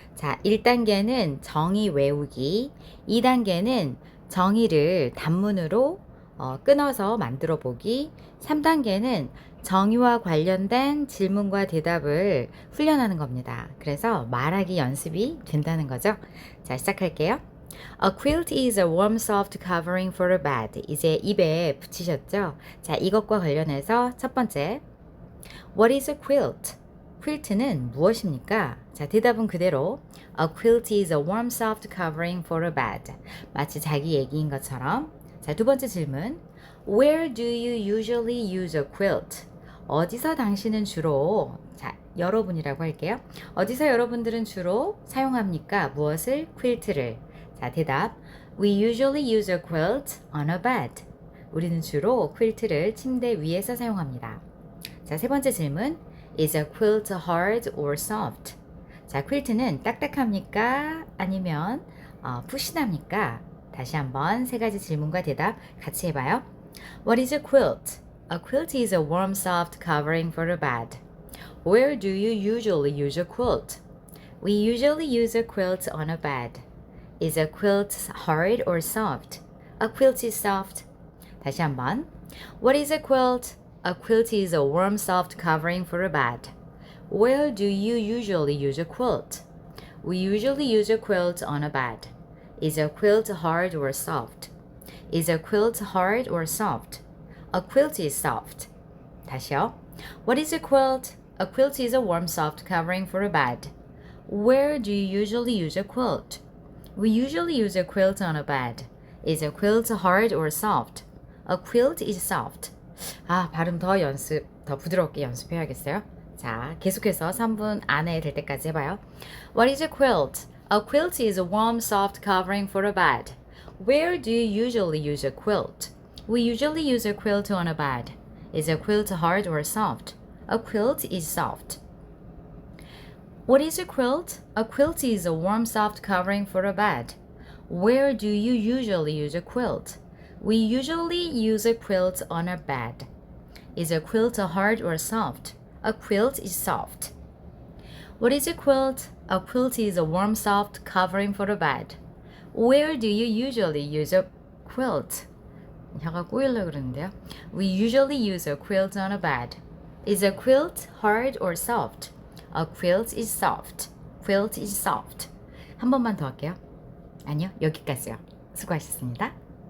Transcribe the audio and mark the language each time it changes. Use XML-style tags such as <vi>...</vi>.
<ko>자, 1단계는 정의 외우기, 2단계는 정의를 단문으로 끊어서 만들어 보기, 3단계는 정의와 관련된 질문과 대답을 훈련하는 겁니다. 그래서 말하기 연습이 된다는 거죠. 자, 시작할게요.</ko> <en>A quilt is a warm, soft covering for a bed.</en> <ko>이제 입에 붙이셨죠? 자, 이것과 관련해서 첫 번째.</ko> <en>What is a quilt?</en> <ko>quilt는 무엇입니까? 자, 대답은 그대로</ko> <en>A quilt is a warm, soft covering for a bed.</en> <ko>마치 자기 얘기인 것처럼. 자, 두 번째 질문.</ko> <en>Where do you usually use a quilt?</en> <ko>어디서 당신은 주로, 자, 여러분이라고 할게요. 어디서 여러분들은 주로 사용합니까? 무엇을? quilt를. 자, 대답.</ko> <en>We usually use a quilt on a bed.</en> <ko>우리는 주로 quilt를 침대 위에서 사용합니다. 자, 세 번째 질문.</ko> <en>Is a quilt hard or soft?</en> <ko>자, quilt는 딱딱합니까? 아니면 푸신합니까? 다시 한번 세 가지 질문과 대답 같이 해봐요.</ko> <en>What is a quilt? A quilt is a warm, soft covering for a bed. Where do you usually use a quilt? We usually use a quilt on a bed. Is a quilt hard or soft? A quilt is soft.</en> <ko>다시 한번.</ko> <en>What is a quilt? A quilt is a warm, soft covering for a bed. Where do you usually use a quilt? We usually use a quilt on a bed. Is a quilt hard or soft? Is a quilt hard or soft? A quilt is soft.</en> <ko>다시요.</ko> <en>What is a quilt? A quilt is a warm, soft covering for a bed. Where do you usually use a quilt? We usually use a quilt on a bed. Is a quilt hard or soft? A quilt is soft.</en> <ko>발음 더 부드럽게 연습해야겠어요. 자, 계속해서 3분 안에 될 때까지 해봐요.</ko> <en>What is a quilt? A quilt is a warm, soft covering for a bed. Where do you usually use a quilt? We usually use a quilt on a bed. Is a quilt hard or soft? A quilt is soft. What is a quilt? A quilt is a warm, soft covering for a bed. Where do you usually use a quilt? We usually use a quilt on a bed. Is a quilt hard or soft? A quilt is soft. What is a quilt? A quilt is a warm, soft covering for a bed. Where do you usually use a quilt?</en> <ko>혀가 꼬이려고 그러는데요.</ko> <en>We usually use a quilt on a bed. Is a quilt hard or soft? A quilt is soft. Quilt is soft.</en> <ko>한 번만 더 할게요. 아니요, 여기까지요. 수고하셨습니다.</ko>